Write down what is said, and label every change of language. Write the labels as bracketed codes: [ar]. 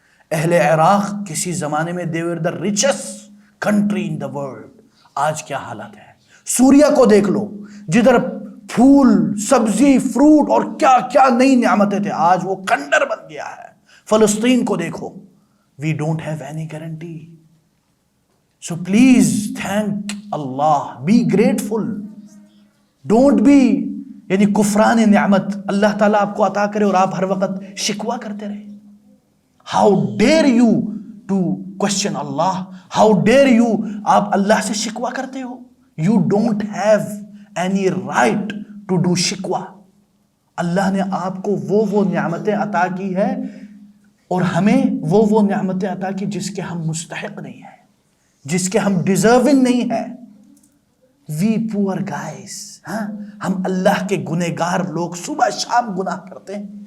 [ur] اہل عراق کسی زمانے میں [en] they were the richest country in the world. [ur] آج کیا حالت ہے. سوریا کو دیکھ لو, جدھر پھول, سبزی, فروٹ اور کیا کیا نئی نعمتیں تھے, آج وہ کنڈر بن گیا ہے. فلسطین کو دیکھو. [en] We don't have any guarantee. So please thank Allah. Be grateful. Don't be [ur] یعنی کفران نعمت. اللہ تعالیٰ آپ کو عطا کرے اور آپ ہر وقت شکوہ کرتے رہے. [en] How dare you to question Allah? How dare you [ur] آپ اللہ سے شکوہ کرتے ہو. [en] You don't have any right to do شکوہ. [ur] اللہ نے آپ کو وہ نعمتیں عطا کی ہے اور ہمیں وہ نعمتیں عطا کی جس کے ہم مستحق نہیں ہیں, جس کے ہم ڈیزرونگ نہیں ہیں. [en] we poor guys, [ur] ہاں ہم اللہ کے گنہگار لوگ, صبح شام گناہ کرتے ہیں.